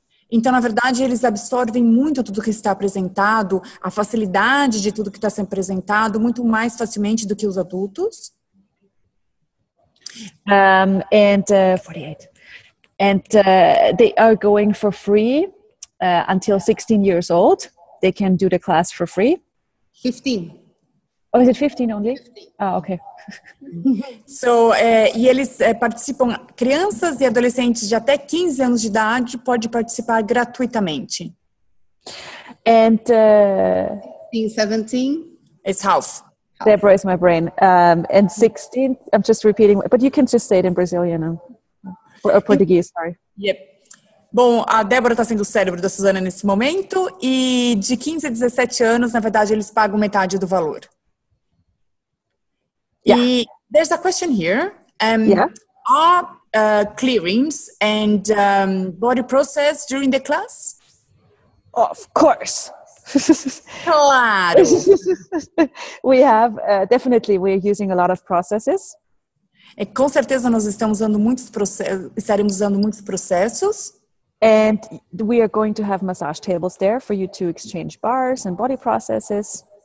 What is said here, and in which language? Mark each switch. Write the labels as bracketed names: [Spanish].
[Portuguese] Então, na verdade, eles absorvem muito tudo que está apresentado, a facilidade de tudo que está sendo apresentado, muito mais facilmente do que os adultos. 48. [English] And they are going for free until 16 years old. They can do the class for free. 15. Oh, is it 15 only? 15. Oh, okay. [Portuguese] So, e eles participam, crianças e adolescentes de até 15 anos de idade podem participar gratuitamente. [English] And 17? It's half. Deborah is my brain. And 16, I'm just repeating, but you can just say it in Brazilian or Portuguese, sorry. [Portuguese] Yep. Bom, a Débora está sendo o cérebro da Suzana nesse momento e de 15 a 17 anos, na verdade, eles pagam metade do valor. [English] Yeah. E there's a question here. Are clearings and body process during the class? Of course. [Portuguese] Claro. [English] We have, definitely, we're using a lot of processes. [Portuguese] Com certeza nós estamos usando estaremos usando muitos processos. [English] And we are going to have massage tables there for you to exchange bars and body processes.